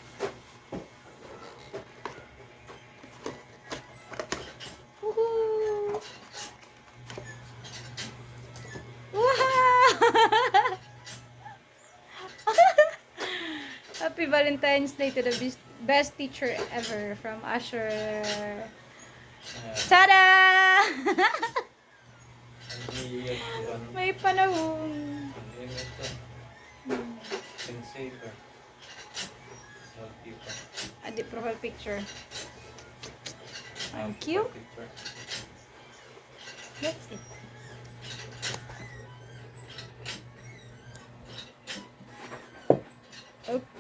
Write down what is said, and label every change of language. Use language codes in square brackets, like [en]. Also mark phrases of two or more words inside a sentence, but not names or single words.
[en] Woohoo! Wow! Happy Valentine's Day to the best teacher ever from Asher. Tada! [war] May panahon. Adi [en] profile picture. Thank you. That's it. Okay.